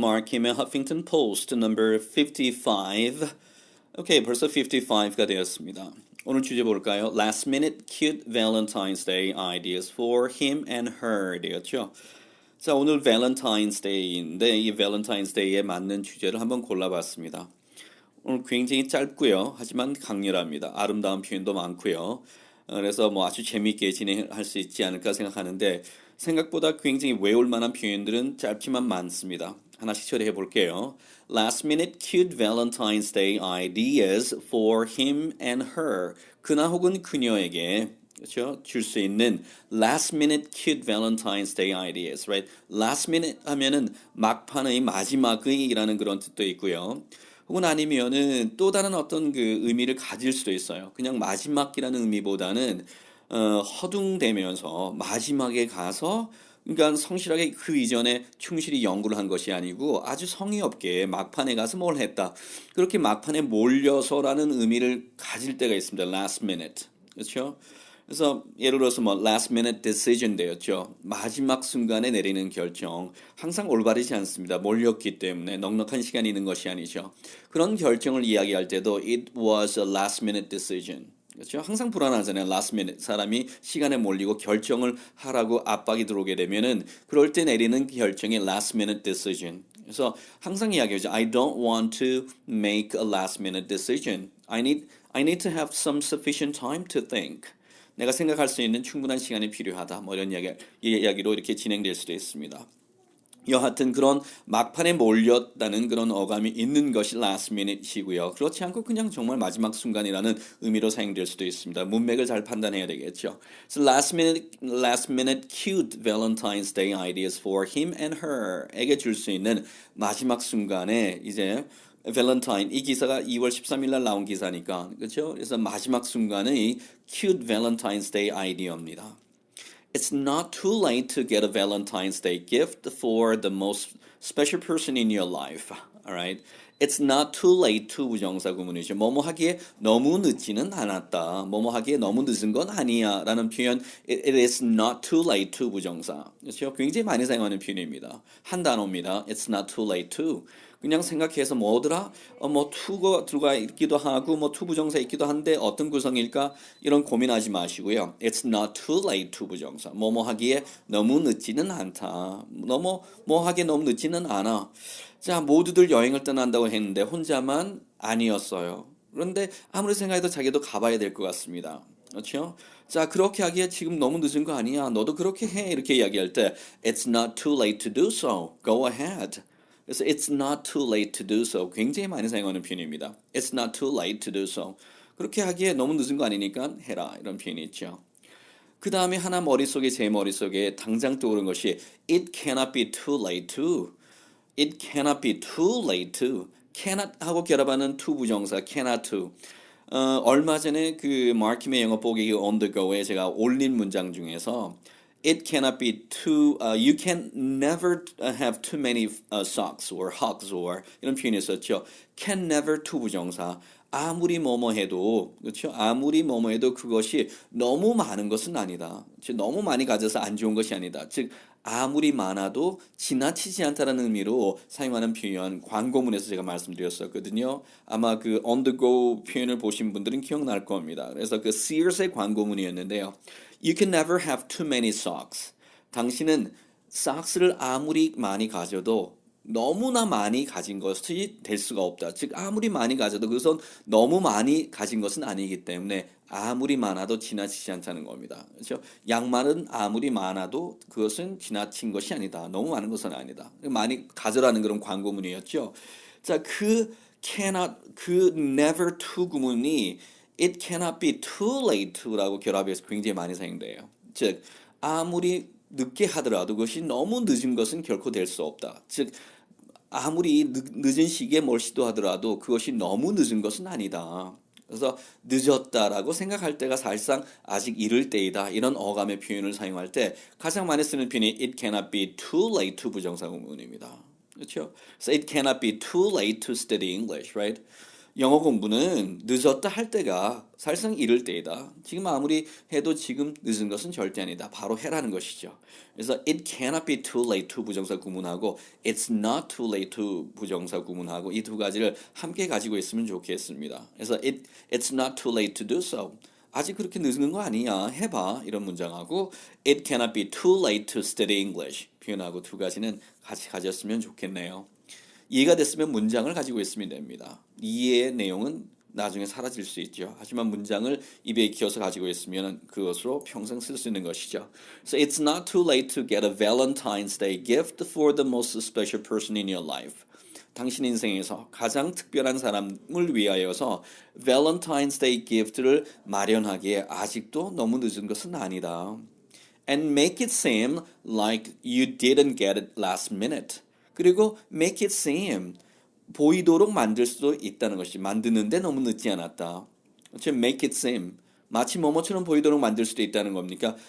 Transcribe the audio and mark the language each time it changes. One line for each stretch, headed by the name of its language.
Korean: 마크 김의 Huffington Post
English: number 55.
Korean: 오케이, 벌써 55가 되었습니다. 오늘 주제 볼까요?
English: Last minute cute Valentine's Day ideas for him and her
Korean: 되었죠. 자, 오늘 Valentine's Day인데 이 Valentine's Day에 맞는 주제를 한번 골라봤습니다. 오늘 굉장히 짧고요. 하지만 강렬합니다. 아름다운 표현도 많고요. 그래서 뭐 아주 재미있게 진행할 수 있지 않을까 생각하는데 생각보다 굉장히 외울 만한 표현들은 짧지만 많습니다. 하나씩 처리해 볼게요.
English: Last minute cute Valentine's Day ideas for him and her.
Korean: 그나 혹은 그녀에게 그렇죠? 줄 수 있는
English: last minute cute Valentine's Day ideas, right? Last minute
Korean: 하면은 막판의 마지막의라는 그런 뜻도 있고요. 혹은 아니면은 또 다른 어떤 그 의미를 가질 수도 있어요. 그냥 마지막이라는 의미보다는 허둥대면서 마지막에 가서 그러니까 성실하게 그 이전에 충실히 연구를 한 것이 아니고 아주 성의 없게 막판에 가서 뭘 했다. 그렇게 막판에 몰려서라는 의미를 가질 때가 있습니다.
English: Last minute.
Korean: 그렇죠? 그래서 예를 들어서 뭐
English: last minute decision
Korean: 되었죠. 마지막 순간에 내리는 결정. 항상 올바르지 않습니다. 몰렸기 때문에 넉넉한 시간이 있는 것이 아니죠. 그런 결정을 이야기할 때도
English: it was a last minute decision.
Korean: 그렇죠? 항상 불안하잖아요. last minute 사람이 시간에 몰리고 결정을 하라고 압박이 들어오게 되면은 그럴 때 내리는 결정이
English: last minute decision.
Korean: 그래서 항상 이야기하죠.
English: I don't want to make a last minute decision. I need to have some sufficient time to think.
Korean: 내가 생각할 수 있는 충분한 시간이 필요하다. 뭐 이런 이야기로 이렇게 진행될 수도 있습니다. 여하튼 그런 막판에 몰렸다는 그런 어감이 있는 것이 last minute이고요. 그렇지 않고 그냥 정말 마지막 순간이라는 의미로 사용될 수도 있습니다. 문맥을 잘 판단해야 되겠죠.
English: So last minute cute Valentine's Day ideas for him and her
Korean: 에게 줄 수 있는 마지막 순간에 이제 밸런타인 이 기사가 2월 13일 날 나온 기사니까 그렇죠? 그래서 마지막 순간의
English: cute Valentine's Day
Korean: 아이디어입니다.
English: It's not too late to get a Valentine's Day gift for the most special person in your life. Alright? It's not too late to
Korean: 부정사 구문이죠. 뭐뭐 하기에 너무 늦지는 않았다. 뭐뭐 하기에 너무 늦은 건 아니야. 라는 표현
English: it is not too late to 부정사.
Korean: 그렇죠? 굉장히 많이 사용하는 표현입니다. 한 단어입니다.
English: It's not too late to.
Korean: 그냥 생각해서 뭐더라? 뭐 to가 들어가 있기도 하고 뭐 to 부정사 있기도 한데 어떤 구성일까? 이런 고민하지 마시고요.
English: It's not too late to 부정사.
Korean: 뭐뭐 하기에 너무 늦지는 않다. 너무 뭐 하기에 너무 늦지는 않아. 자, 모두들 여행을 떠난다고 했는데 혼자만 아니었어요. 그런데 아무리 생각해도 자기도 가봐야 될 것 같습니다. 그렇죠? 자, 그렇게 하기에 지금 너무 늦은 거 아니야. 너도 그렇게 해. 이렇게 이야기할 때
English: It's not too late to do so. Go ahead.
Korean: 그래서
English: it's not too late to do so
Korean: 굉장히 많이 사용하는 표현입니다.
English: It's not too late to do so.
Korean: 그렇게 하기에 너무 늦은 거 아니니까 해라 이런 표현이 있죠. 그 다음에 하나 제 머릿속에 당장 떠오른 것이
English: it cannot be too late to. It cannot be too late to.
Korean: cannot 하고 결합하는 to 부정사 cannot to. 얼마 전에 그 마키의 영어 보기 on the go에 제가 올린 문장 중에서
English: It cannot be you can never have too many socks or hugs or
Korean: 이런 표현이 있었죠.
English: Can never to 부정사.
Korean: 아무리 뭐뭐 해도, 그렇죠? 아무리 뭐뭐 해도 그것이 너무 많은 것은 아니다. 즉, 너무 많이 가져서 안 좋은 것이 아니다. 즉, 아무리 많아도 지나치지 않다는 의미로 사용하는 표현, 광고문에서 제가 말씀드렸었거든요. 아마 그 on the go 표현을 보신 분들은 기억날 겁니다. 그래서 그 Sears의 광고문이었는데요.
English: You can never have too many socks.
Korean: 당신은 socks를 아무리 많이 가져도 너무나 많이 가진 것이 될 수가 없다. 즉 아무리 많이 가져도 그것은 너무 많이 가진 것은 아니기 때문에 아무리 많아도 지나치지 않다는 겁니다. 그렇죠? 양말은 아무리 많아도 그것은 지나친 것이 아니다. 너무 많은 것은 아니다. 많이 가져라는 그런 광고문이었죠. 자, 그 cannot, 그 never to 구문이
English: it cannot be too late to
Korean: 라고 결합해서 굉장히 많이 사용돼요. 즉 아무리 늦게 하더라도 그것이 너무 늦은 것은 결코 될 수 없다. 즉 아무리 늦은 시기에 뭘 시도하더라도 그것이 너무 늦은 것은 아니다. 그래서 늦었다라고 생각할 때가 사실상 아직 이를 때이다. 이런 어감의 표현을 사용할 때 가장 많이 쓰는 표현이
English: it cannot be too late to
Korean: 부정사 구문입니다. 그렇죠?
English: So it cannot be too late to study English, right?
Korean: 영어 공부는 늦었다 할 때가 사실상 이를 때이다. 지금 아무리 해도 지금 늦은 것은 절대 아니다. 바로 해라는 것이죠. 그래서
English: it cannot be too late to
Korean: 부정사 구문하고
English: it's not too late to
Korean: 부정사 구문하고 이 두 가지를 함께 가지고 있으면 좋겠습니다. 그래서
English: it's not too late to do so.
Korean: 아직 그렇게 늦은 거 아니야. 해봐. 이런 문장하고
English: it cannot be too late to study English
Korean: 표현하고 두 가지는 같이 가졌으면 좋겠네요. 이해가 됐으면 문장을 가지고 있으면 됩니다. 이해의 내용은 나중에 사라질 수 있죠. 하지만 문장을 입에 익혀서 가지고 있으면 그것으로 평생 쓸 수 있는 것이죠.
English: So it's not too late to get a Valentine's Day gift for the most special person in your life.
Korean: 당신 인생에서 가장 특별한 사람을 위하여서
English: Valentine's Day gift
Korean: 를 마련하기에 아직도 너무 늦은 것은 아니다.
English: And make it seem like you didn't get it last minute.
Korean: 그리고
English: make it seem
Korean: 보이도록 만들 수도 있다는 것이 만드는데 너무 늦지 않았다. 그렇죠?
English: make it seem
Korean: 마치 뭐뭐처럼 보이도록 만들 수도 있다는 겁니까?